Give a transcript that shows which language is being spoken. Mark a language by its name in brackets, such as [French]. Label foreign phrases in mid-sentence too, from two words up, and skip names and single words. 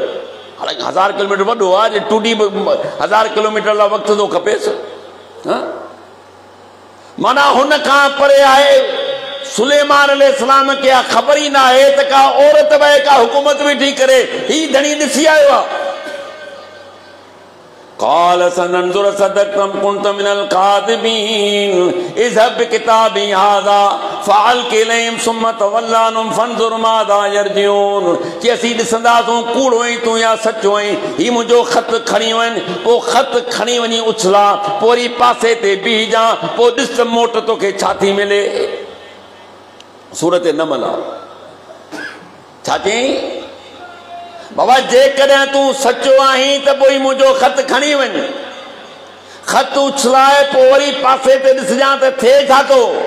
[Sindhi] हालांकि 1000 किलोमीटर वॾो आहे, टूटी 1000 किलोमीटर लाइ वक़्तु थो खपेसि। माना हुन खां परे आहे। सुलेमान अलैहिस्सलाम खे ख़बर ई न आहे त का औरत बि का हुकूमत वेठी करे। ही धणी ॾिसी आयो आहे। [Arabic] قال سننظر صدقتم كنت من الكاذبين اذهب بكتابي هذا فعلق اليهم ثم تولى عنهم فانظر ماذا يرجعون। [Sindhi] कि असीं ॾिसंदासूं कूड़ो ऐं तूं या सचो ऐं ही मुंहिंजो ख़त खणी वञ, पोइ ख़त खणी वञी उछला, पोइ वरी पासे ते बीहजां, पोइ ॾिस त मोट तोखे छा थी मिले। सूरत नमल आहे। छा चई बाबा जेकॾहिं तूं सचो आहीं त पोइ मुंहिंजो ख़त खणी वञ, ख़त उछलाए पोइ वरी पासे ते ॾिसजां त थिए छा थो।